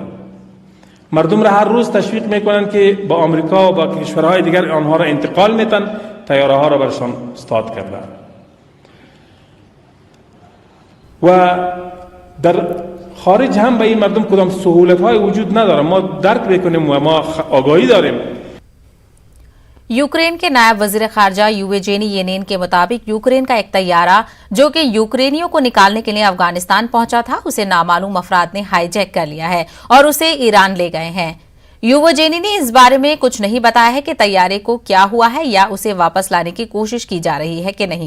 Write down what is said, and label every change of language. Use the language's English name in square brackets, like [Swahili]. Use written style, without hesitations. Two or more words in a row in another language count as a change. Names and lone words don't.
[Persian] مردم را هر روز تشویق می کنند که با آمریکا و با کشورهای دیگر آنها را انتقال میتن، طیاره ها را برشان استاد کردند. و در خارج هم به این مردم کدام سهولت‌های وجود نداره. ما درک بکنیم و ما آگاهی داریم. [Urdu] یوکرین کے نائب وزیر خارجہ یوویجینی یینین کے مطابق یوکرین کا ایک طیارہ جو کہ یوکرینیوں کو نکالنے کے لیے افغانستان پہنچا تھا، اسے نامعلوم افراد نے ہائی جیک کر لیا ہے اور اسے ایران لے گئے ہیں. یوویجینی نے اس بارے میں کچھ نہیں بتایا ہے کہ طیارے کو کیا ہوا ہے یا اسے واپس لانے کی کوشش کی جا رہی ہے کہ نہیں.